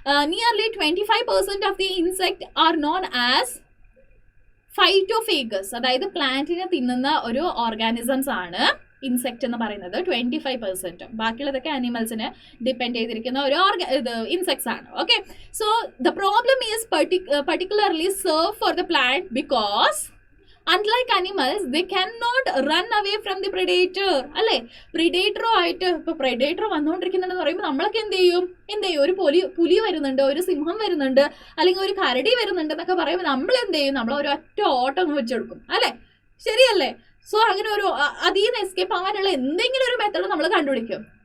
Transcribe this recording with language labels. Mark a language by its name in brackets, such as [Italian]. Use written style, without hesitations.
[English] nearly 25% of the insect are known as phytophagous, [Malayalam] അതായത് പ്ലാന്റിനെ തിന്നുന്ന ഒരു ഓർഗാനിസംസ് ആണ് ഇൻസെക്ട് എന്ന് പറയുന്നത്. [English] 25%. [Malayalam] ബാക്കിയുള്ളതൊക്കെ ആനിമൽസിനെ ഡിപ്പെൻഡ് ചെയ്തിരിക്കുന്ന ഒരു ഇൻസെക്ട്സ് ആണ്. [English] Okay, so the problem is particularly serve for the plant because unlike animals they cannot run away from the predator. [Malayalam] അല്ലേ, പ്രിഡേറ്ററോ ആയിട്ട് ഇപ്പൊ പ്രിഡേറ്റർ വന്നുകൊണ്ടിരിക്കുന്നുണ്ടെന്ന് പറയുമ്പോൾ നമ്മളൊക്കെ എന്ത് ചെയ്യും, ഒരു പുലി വരുന്നുണ്ട്, ഒരു സിംഹം വരുന്നുണ്ട്, അല്ലെങ്കിൽ ഒരു കരടി വരുന്നുണ്ട് എന്നൊക്കെ പറയുമ്പോൾ നമ്മൾ എന്ത് ചെയ്യും, നമ്മൾ ഒരു ഒറ്റ ഓട്ടം വെച്ചെടുക്കും, അല്ലെ, ശരിയല്ലേ? സോ അങ്ങനെ ഒരു അതിൽ നിന്ന് എസ്കേപ്പ് ആവാനുള്ള എന്തെങ്കിലും ഒരു മെത്തേഡ് നമ്മൾ കണ്ടുപിടിക്കും.